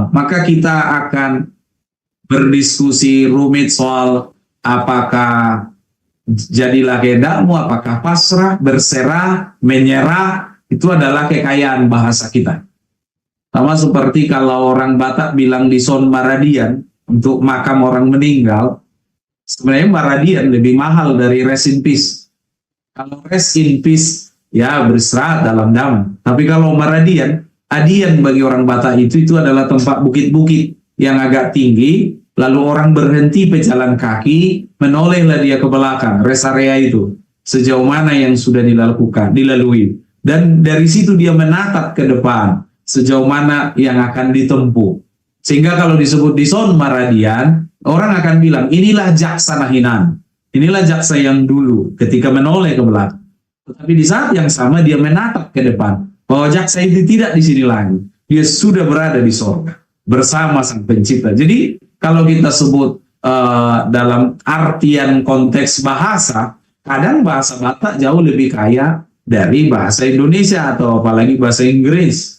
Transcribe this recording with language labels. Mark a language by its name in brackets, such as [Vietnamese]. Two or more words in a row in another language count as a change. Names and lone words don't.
[Indonesian] Maka kita akan berdiskusi rumit soal apakah jadilah kehendakmu, apakah pasrah, berserah, menyerah, itu adalah kekayaan bahasa kita. Sama seperti kalau orang Batak bilang [Batak Toba] di Son Maradian [Indonesian] untuk makam orang meninggal, sebenarnya Maradian lebih mahal dari [English] rest in peace. Kalau rest in peace, [Indonesian] ya berserah dalam damai. Tapi kalau Maradian, adian bagi orang Batak itu adalah tempat bukit-bukit yang agak tinggi, lalu orang berhenti pejalan kaki, menolehlah dia ke belakang, [English] rest area [Indonesian] itu, sejauh mana yang sudah dilalui. Dan dari situ dia menatap ke depan sejauh mana yang akan ditempuh. Sehingga kalau disebut [Batak Toba] dison maradian, [Indonesian] orang akan bilang inilah jaksa nahinan, inilah jaksa yang dulu ketika menoleh ke belakang. Tetapi di saat yang sama dia menatap ke depan bahwa jaksa itu tidak di sini lagi, dia sudah berada di sorga bersama Sang Pencipta. Jadi kalau kita sebut dalam artian konteks bahasa, kadang bahasa Batak jauh lebih kaya dari bahasa Indonesia atau apalagi bahasa Inggris.